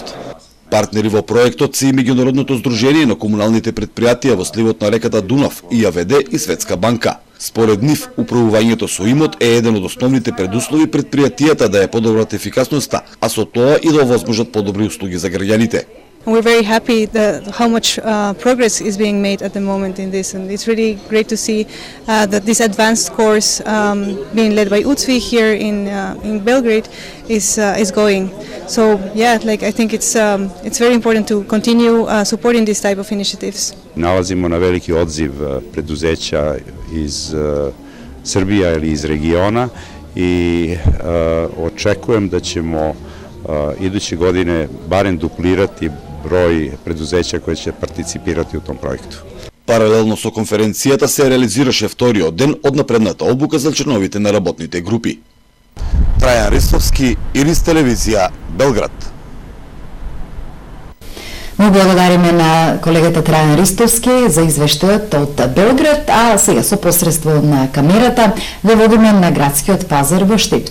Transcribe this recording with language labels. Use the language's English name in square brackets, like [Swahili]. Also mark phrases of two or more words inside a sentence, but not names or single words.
[Macedonian] Партнери во проектот се и Меѓународното здружение на комуналните предпријатија во сливот на реката Дунав, ИАВД и Светска банка. Според нив, управувањето со имот е еден од основните предуслови предпријатијата да ја подобрат ефикасноста, а со тоа и да овозможат подобри услуги за граѓаните. [English] We're very happy how much progress is being made at the moment in this, and it's really great to see that this advanced course being led by UCVI here in Belgrade is going. So yeah, like I think it's very important to continue supporting this type of initiatives. [Serbian] Nalazimo na veliki odziv preduzeća iz Srbija ili iz regiona i očekujem da ćemo iduće godine barem duplirati broj preduzeća koje će participirati u tom projektu. [Macedonian] Паралелно со конференцијата се реализираше вториот ден од напредната обука за членовите на работните групи. Трајан Ристовски, Ирис телевизија, Белград. Му благодариме на колегата Трајан Ристовски за извештајот од Белград, а сега со посредство на камерата ве водиме на градскиот пазар во Штип.